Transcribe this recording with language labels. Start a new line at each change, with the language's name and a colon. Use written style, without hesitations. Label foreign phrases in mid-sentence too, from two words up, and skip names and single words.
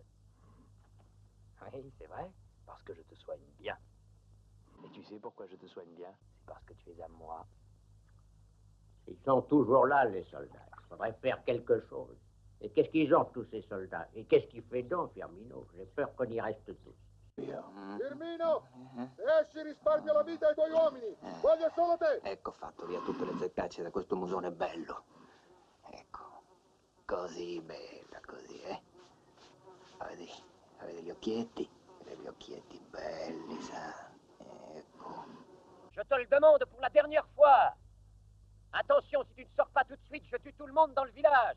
French: Oui, c'est vrai, parce que je te soigne bien. Et tu sais pourquoi je te soigne bien? C'est parce que tu es à moi. Ils sont toujours là, les soldats. Il faudrait faire quelque chose. Et qu'est-ce qu'ils ont, tous ces soldats? Et qu'est-ce qu'il fait donc, Firmino? J'ai peur qu'on y reste tous.
Italian: Firmino, esci, risparmia la vita ai tuoi uomini. Voglio solo te. Ecco fatto via tutte le zeccacce da questo musone bello. Ecco, così bella, così, Avete gli occhietti? Avete gli occhietti belli, sa? Ecco.
French: Je te le demande pour la dernière fois. Attention, si tu ne sors pas tout de suite, je tue tout le monde dans le village.